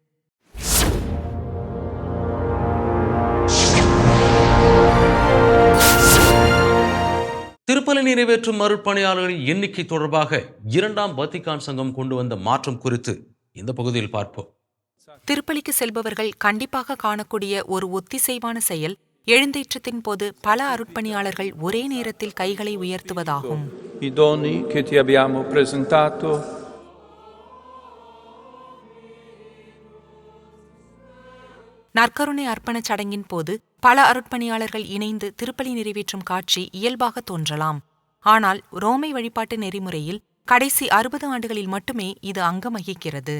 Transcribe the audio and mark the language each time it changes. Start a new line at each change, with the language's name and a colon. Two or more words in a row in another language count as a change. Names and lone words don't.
Tamil: திருப்பலி நிறைவேற்றும் மறுபணியாளர்களின் எண்ணிக்கை தொடர்பாக இரண்டாம் வத்திக்கான் சங்கம் கொண்டு வந்த மாற்றம் குறித்து இந்த பகுதியில் பார்ப்போம். திருப்பலிக்கு செல்பவர்கள் கண்டிப்பாக காணக்கூடிய ஒரு ஒத்திசைவான செயல் எழுந்தேற்றத்தின் போது பல அருட்பணியாளர்கள் ஒரே நேரத்தில் கைகளை உயர்த்துவதாகும்.
Italian: I doni che ti abbiamo presentato.
Tamil: நற்கருணை அர்ப்பணச் சடங்கின் போது பல அருட்பணியாளர்கள் இணைந்து திருப்பலி நிறைவேற்றும் காட்சி இயல்பாக தோன்றலாம். ஆனால் ரோமை வழிபாட்டு நெறிமுறையில் கடைசி 60 ஆண்டுகளில் மட்டுமே இது அங்கம் வகிக்கிறது.